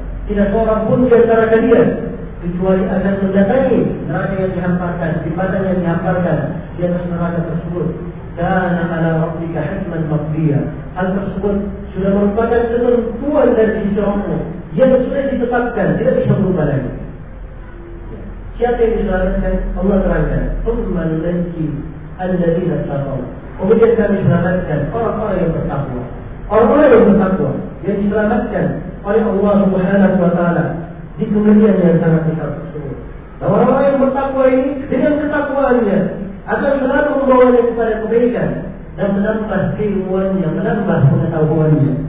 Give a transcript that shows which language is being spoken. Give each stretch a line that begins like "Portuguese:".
Indonesian: Tidak seorang pun di antara kalian kecuali akan mendatangi neraka yang dihamparkan, jembatan yang dihamparkan di atas neraka tersebut.
Arabic: Kana ala rabbika hatman maqdiya.
Indonesian: Hal tersebut sudah merupakan ketentuan dari sisi Rabbmu yang sudah ditetapkan, tidak bisa berubah lagi. Siapa yang diselamatkan? Allah terangkan,
Arabic: ثُمَّ نُنَجِّي الَّذِينَ اتَّقَوْا.
Indonesian: Kemudian kami selamatkan orang-orang yang bertakwa. Orang-orang yang bertakwa yang diselamatkan oleh Allah Subhanahu wa ta'ala di kemuliaan yang sangat besar tersebut. Dan orang-orang yang bertakwa ini dengan ketakwaannya akan selalu membawanya kepada kebaikan dan menambah keilmuannya, menambah pengetahuannya.